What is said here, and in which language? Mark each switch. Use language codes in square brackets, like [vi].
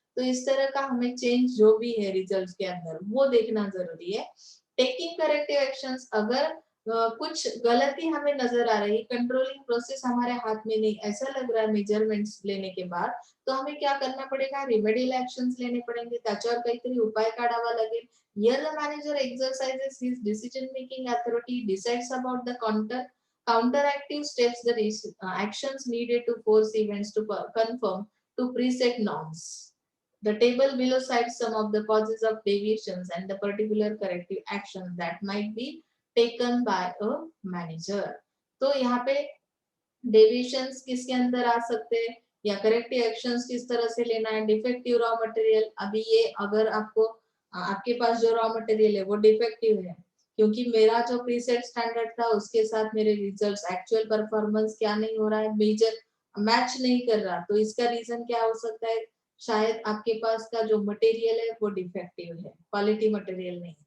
[hi] तो इस तरह का हमें चेंज जो भी है रिजल्ट्स के अंदर वो देखना जरूरी है। [en] taking corrective actions, [hi] अगर कुछ गलती हमें नजर आ रही, कंट्रोलिंग प्रोसेस हमारे हाथ में नहीं ऐसा लग रहा है मेजरमेंट्स लेने के बाद, तो हमें क्या करना पडेगा, रिमेडियल ऍक्शन्स लेने पडेंगे, [mr] त्याच्यावर काहीतरी उपाय काढावा लागेल। [en] Here the manager exercises his decision making authority, decides about the counteractive steps, the actions needed to force events to conform to preset norms. The table below cites some of the causes of deviations and the particular corrective actions that might be taken by a manager. [hi] तो यहाँ पे deviations किसके अंदर आ सकते हैं, या corrective actions किस तरह से लेना है। डिफेक्टिव रॉ मटेरियल, अभी ये अगर आपको आपके पास जो रॉ मटेरियल है वो डिफेक्टिव है, क्योंकि मेरा जो प्रीसेट स्टैंडर्ड था उसके साथ मेरे रिजल्ट्स एक्चुअल परफॉर्मेंस क्या नहीं हो रहा है, मेजर मैच नहीं कर रहा, तो इसका रीजन क्या हो सकता है, शायद आपके पास का जो मटेरियल है वो डिफेक्टिव है, क्वालिटी मटेरियल नहीं।